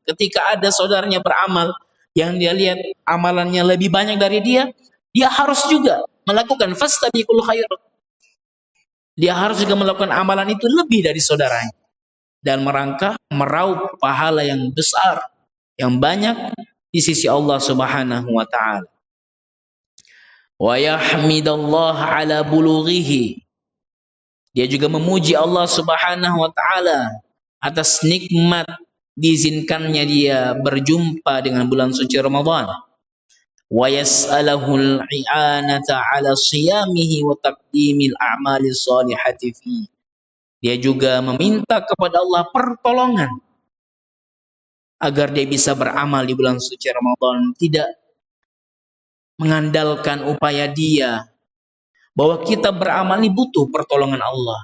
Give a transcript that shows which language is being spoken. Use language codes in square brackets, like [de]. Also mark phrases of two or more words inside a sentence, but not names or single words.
[id] Ketika ada saudaranya beramal yang dia lihat amalannya lebih banyak dari dia, dia harus juga melakukan [ar] فاستبقوا الخيرات. [id] Dia harus juga melakukan amalan itu lebih dari saudaranya, dan meraup pahala yang besar, yang banyak di sisi Allah [ar] سبحانه وتعالى. ويحمد الله على بلوغه. [id] Dia juga memuji Allah [ar] سبحانه وتعالى [id] atas nikmat diizinkannya dia berjumpa dengan bulan suci Ramadan. [ar] ويسأله الإعانة على صيامه وتقديم الأعمال الصالحة في. [id] Dia juga meminta kepada Allah pertolongan agar dia bisa beramal di bulan suci Ramadan, tidak mengandalkan upaya dia, bahwa kita beramal ini butuh pertolongan Allah.